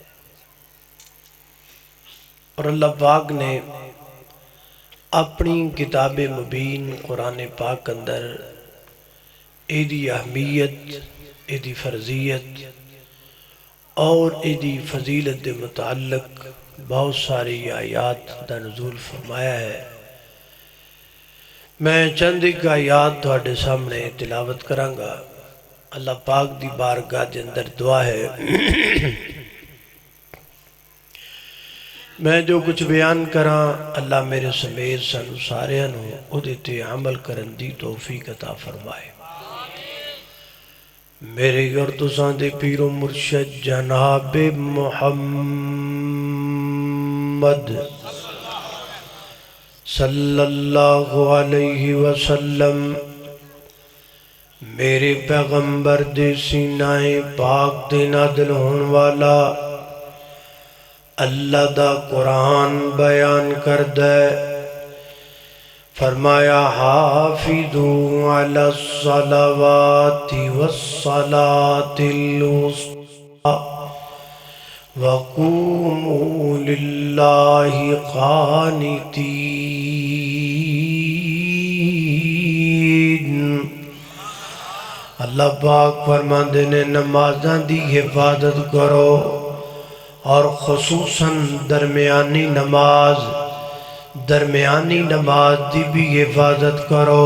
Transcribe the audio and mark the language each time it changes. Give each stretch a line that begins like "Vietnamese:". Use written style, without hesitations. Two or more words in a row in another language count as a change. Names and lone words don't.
Punjabi: اور اللہ پاک نے اپنی کتاب مبین قرآن پاک اندر ایدی اہمیت، ایدی فرضیت اور ایدی فضیلت دے متعلق بہت ساری آیات دا نزول فرمایا ہے۔ میں چند ایک آیات تواڈے سامنے تلاوت کرانگا۔ اللہ پاک دی بارگاہ دے اندر دعا ہے میں جو کچھ بیان کراں اللہ میرے سمیت سانو سارے نو اودے تے عمل کرن دی توفیق عطا فرمائے۔ میرے اور تساں دے پیر و مرشد جناب محمد
Arabic: صلی اللہ علیہ وسلم،
Punjabi: میرے پیغمبر دے سینہ پاک دے نازل ہون والا اللہ دا قرآن بیان کردے، فرمایا
Arabic: حافظوا علی الصلوات والصلاة الوسطی وقوموا للہ قانتین۔
Punjabi: اللہ پاک فرماندے نے نمازاں دی حفاظت کرو، اور خصوصاً درمیانی نماز دی بھی حفاظت کرو۔